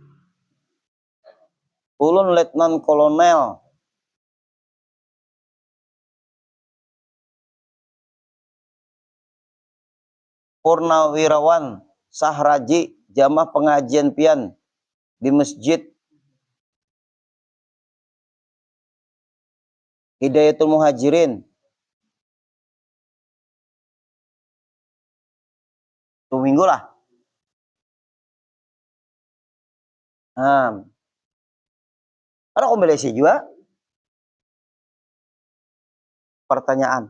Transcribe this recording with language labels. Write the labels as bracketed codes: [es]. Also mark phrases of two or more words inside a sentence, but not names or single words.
[bjn] Ulun letnan kolonel. Purnawirawan Sahraji jamaah pengajian pian di masjid Hidayatul Muhajirin. [id] 2 minggu lah. Ada kombinasi juga pertanyaan.